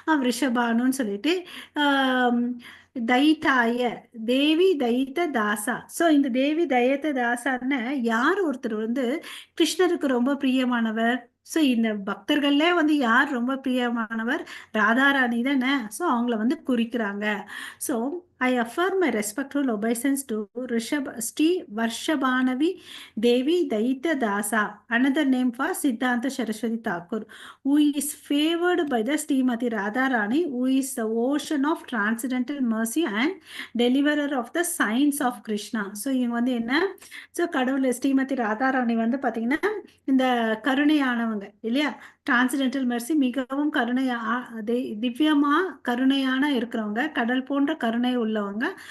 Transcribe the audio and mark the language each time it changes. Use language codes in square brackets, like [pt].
[ta] ரிஷபானுன்னு சொல்லிட்டு தைத்தாய தேவி தைத்த தாசா. சோ இந்த தேவி தைத்த தாசான்னு யார் ஒருத்தர் வந்து கிருஷ்ணருக்கு ரொம்ப பிரியமானவர். சோ இந்த பக்தர்கள்ல வந்து யார் ரொம்ப பிரியமானவர்? ராதாராணி தானே. சோ அவங்கள வந்து குறிக்கிறாங்க. [en] So I affirm my respectful obeisance to Sri Varshabhanavi Devi Daita Dasa, another name for Siddhanta Saraswati Thakur, who is favored by the Srimati Radharani, who is the ocean of transcendental mercy and deliverer of the signs of Krishna. [ta] So இவங்க வந்து என்ன? So கடவுள் ஸ்ரீமதி ராதாராணி வந்து பார்த்தீங்கன்னா இந்த கருணையானவங்க இல்லையா? [en] transcendental mercy [ta] மிகவும் திவ்யமா கருணையான இருக்கிறவங்க, கடல் போன்ற கருணை உள்ளவங்க.